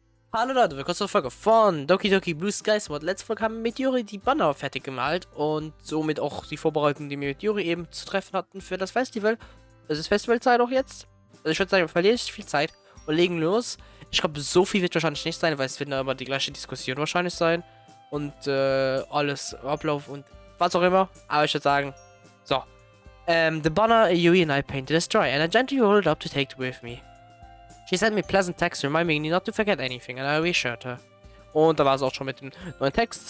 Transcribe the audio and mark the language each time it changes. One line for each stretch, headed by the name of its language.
German: Hallo Leute, willkommen zur Folge von Doki Doki Blue Skies Mod. Letzte Folge haben wir mit Yuri die Banner fertig gemalt und somit auch die Vorbereitung, die wir mit Yuri eben zu treffen hatten für das Festival. Es ist Festivalzeit auch jetzt. Also ich würde sagen, wir verlieren nicht viel Zeit und legen los. Ich glaube, so viel wird wahrscheinlich nicht sein, weil es wird immer die gleiche Diskussion wahrscheinlich sein. Und alles, Ablauf und was auch immer. Aber ich würde sagen, so.
English: The banner Yuri and I painted is dry and I gently rolled it up to take it with me. She sent me pleasant text reminding me not to forget anything, and I reassured her.
German: Und da war es auch schon mit dem neuen Text.